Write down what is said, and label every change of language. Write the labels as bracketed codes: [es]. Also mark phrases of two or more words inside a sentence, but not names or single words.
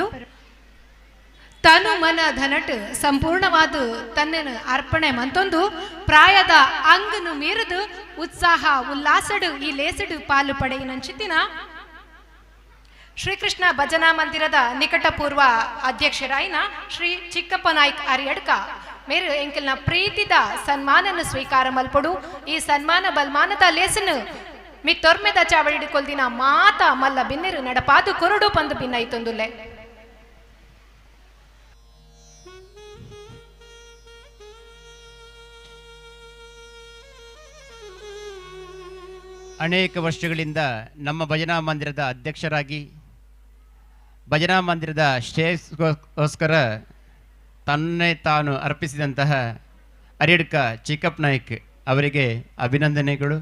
[tcy] ತನು ಮನ ಧನಟ್ ಸಂಪೂರ್ಣವಾದ ತನ್ನನ್ನು ಅರ್ಪಣೆ ಮಂತೊಂದು ಪ್ರಾಯದ ಅಂಗನು ಮೀರದು ಉತ್ಸಾಹ ಉಲ್ಲಾಸಡು ಈ ಲೇಸಡು ಪಾಲು ಪಡೆಯಿನಂಚಿತಿನ ಶ್ರೀಕೃಷ್ಣ ಭಜನಾ ಮಂದಿರದ ನಿಕಟಪೂರ್ವ ಅಧ್ಯಕ್ಷರಾಯಿನ ಶ್ರೀ ಚಿಕ್ಕಪ್ಪ ನಾಯ್ಕ್ ಅರಿಯಡ್ಕ ಮೇರು ಎಂಕಲ್ನ ಪ್ರೀತಿದ ಸನ್ಮಾನನ್ನು ಸ್ವೀಕಾರ ಮಲ್ಪಡು. ಈ ಸನ್ಮಾನ ಬಲ್ಮಾನದ ಲೇಸನು ಮಿತ್ತೊರ್ಮೆದ ಚಾವಡಿಕೊಲ್ದಿನ ಮಾತ ಮಲ್ಲ ಬಿನ್ನೆರು ನಡಪಾದು ಕೊರಡು ಪಂದು ಭಿನ್ನೈತೊಂದುಲ್ಲೆ. [kn] ಅನೇಕ ವರ್ಷಗಳಿಂದ ನಮ್ಮ ಭಜನಾ ಮಂದಿರದ ಅಧ್ಯಕ್ಷರಾಗಿ ಭಜನಾ ಮಂದಿರದ ಶ್ರೇಯಸ್ಗೋಸ್ಕರ ತನ್ನೇ ತಾನು ಅರ್ಪಿಸಿದಂತಹ ಅರಿಯಡ್ಕ ಚಿಕ್ಕಪ್ಪ ನಾಯ್ಕ್ ಅವರಿಗೆ ಅಭಿನಂದನೆಗಳು.